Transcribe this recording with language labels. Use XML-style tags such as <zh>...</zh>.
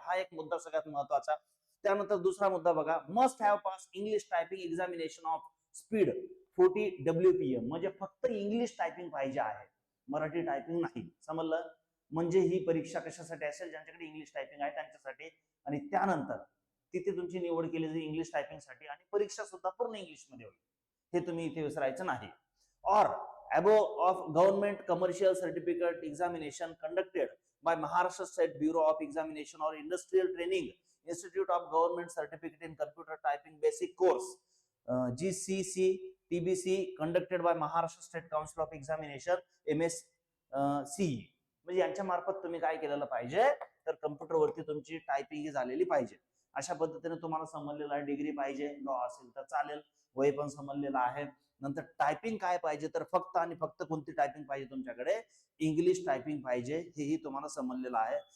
<mr>हा एक मुद्दा सगळ्यात महत्वाचा. त्यानंतर दुसरा मुद्दा बघा.</mr> <en>Must have pass English typing examination of speed 40 WPM.</en> <mr>म्हणजे फक्त इंग्लिश टायपिंग पाहिजे आहे, मराठी टायपिंग नाही. समजलं? म्हणजे ही परीक्षा कशासाठी असेल, ज्यांच्याकडे इंग्लिश टायपिंग आहे त्यांच्यासाठी. आणि त्यानंतर तिथे तुमची निवड केली जाईल इंग्लिश टायपिंग साठी आणि परीक्षा सुद्धा पूर्ण इंग्लिश मध्ये होईल, हे तुम्ही इथे विसरायचं नाही.</mr> <en>Or above of government commercial certificate examination conducted by Maharashtra State Bureau of Examination or Industrial Training Institute of Government Certificate in Computer Typing Basic Course GCC TBC conducted by Maharashtra State Council of Examination MSCE.</en> <mr>म्हणजे यांच्या मार्फत तुम्ही काय केलेलं पाहिजे तर कम्प्युटरवरती तुमची typing झालेली पाहिजे. अशा पद्धतीने तुम्हाला समजलेलं आहे. डिग्री पाहिजे, लॉ असेल तर चालेल, वय पण समजलेलं आहे. नंतर टायपिंग काय पाहिजे तर फक्त आणि फक्त कोणती टायपिंग पाहिजे तुमच्याकडे, इंग्लिश टायपिंग पाहिजे, हेही तुम्हाला समजलेलं आहे.</mr>